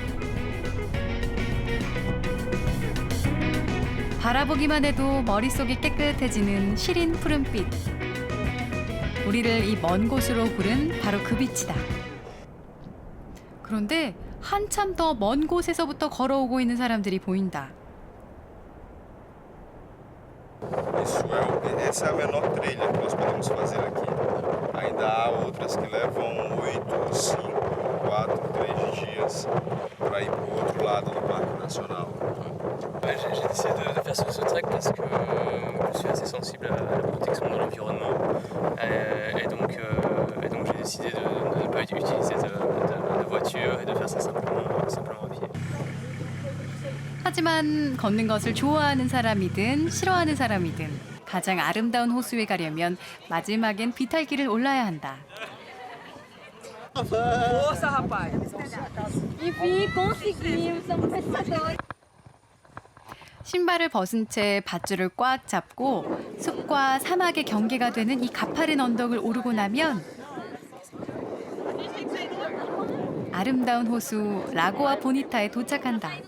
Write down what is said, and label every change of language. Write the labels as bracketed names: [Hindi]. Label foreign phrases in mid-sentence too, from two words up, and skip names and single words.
[Korean] 바라보기만 해도 머릿속이 깨끗해지는 시린 푸른빛. 우리를 이 먼 곳으로 부른 바로 그 빛이다. 그런데 한참 더 먼 곳에서부터 걸어오고 있는 사람들이 보인다. [Portuguese] Essa é a menor trilha que nós podemos fazer aqui. Ainda há outras que levam 8, 5, 4, 3 dias para ir para o outro lado do Parque Nacional. [French] J'ai décidé de faire ce trek parce que je suis assez sensible à la protection de l'environnement et donc j'ai décidé de ne pas utiliser de voiture et de faire ça simplement à pied. [Korean] 하지만 걷는 것을 좋아하는 사람이든 싫어하는 사람이든 가장 아름다운 호수에 가려면 마지막엔 비탈길을 올라야 한다. [Portuguese] Força, rapaz! Enfim, conseguimos, somos pescadores. [Korean] 신발을 벗은 채 밧줄을 꽉 잡고 숲과 사막의 경계가 되는 이 가파른 언덕을 오르고 나면 아름다운 호수 라고아 보니타에 도착한다.